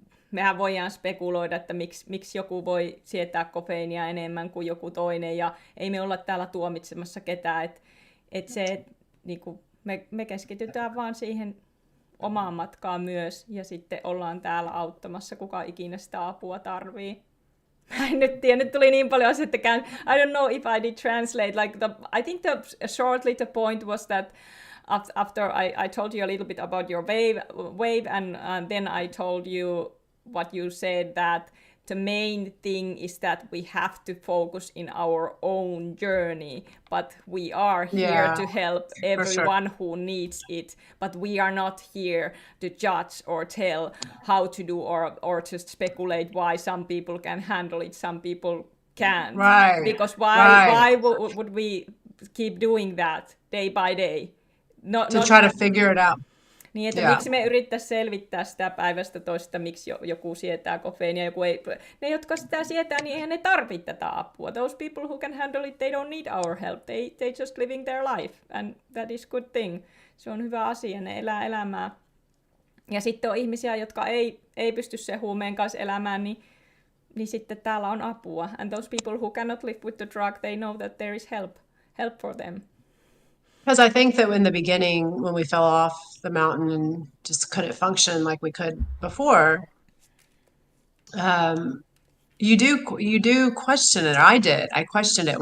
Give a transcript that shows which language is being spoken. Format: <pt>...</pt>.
<fi>mehän voidaan spekuloida, että miksi joku voi sietää kofeiinia enemmän kuin joku toinen, ja ei me olla täällä tuomitsemassa ketään, että se, niin kuin me keskitytään vaan siihen omaan matkaan myös, ja sitten ollaan täällä auttamassa, kuka ikinä sitä apua tarvii. Mä en nyt tiedä, nyt tuli niin paljon asioita,</fi> <en>I don't know if I did translate, I think shortly the point was that after I told you a little bit about your wave and then I told you what you said, that the main thing is that we have to focus in our own journey, but we are here to help everyone who needs it, but we are not here to judge or tell how to do or to speculate why some people can handle it, some people can't. Right. Because why would we keep doing that day by day? To try to figure it out.</en> <fi>Niin, että miksi me yrittäisiin selvittää sitä päivästä toista, miksi joku sietää kofeiinia, joku ei. Ne, jotka sitä sietää, niin eihän ne tarvitse tätä apua.</fi> <en>Those people who can handle it, they don't need our help. They just living their life, and that is good thing.</en> <fi>Se on hyvä asia, ne elää elämää. Ja sitten on ihmisiä, jotka ei pysty sen huumeen kanssa elämään, niin sitten täällä on apua.</fi> <en>And those people who cannot live with the drug, they know that there is help for them. Because I think that in the beginning, when we fell off the mountain and just couldn't function like we could before, you do question it. I did. I questioned it.</en>